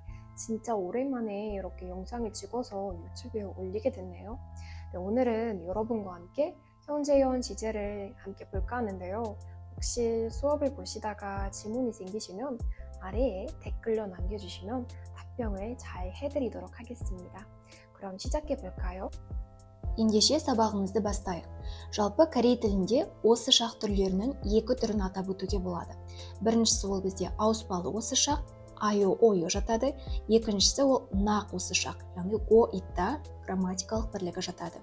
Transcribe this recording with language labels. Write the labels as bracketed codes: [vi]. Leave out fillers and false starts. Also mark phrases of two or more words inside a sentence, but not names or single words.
[ko] 진짜 오랜만에 이렇게 영상을 찍어서 유튜브에 올리게 됐네요. 네, 오늘은 여러분과 함께 현재형 지제를 함께 볼까 하는데요. 혹시 수업을 보시다가 질문이 생기시면 아래에 댓글로 남겨주시면 답변을 잘 해드리도록 하겠습니다. 그럼 시작해 볼까요? [kk] Ендеше сабағымызды бастайық. Жалпы корей тілінде осы шақ түрлерінің екі түрін атап өтуге болады. Біріншісі ол бізде ауыспалы осы шақ, [ko] 아요 어요 [kk] жатады. Екіншісі ол нақ осы шақ, яғни [ko] 고 있다 [kk] грамматикалық бірлігі жатады.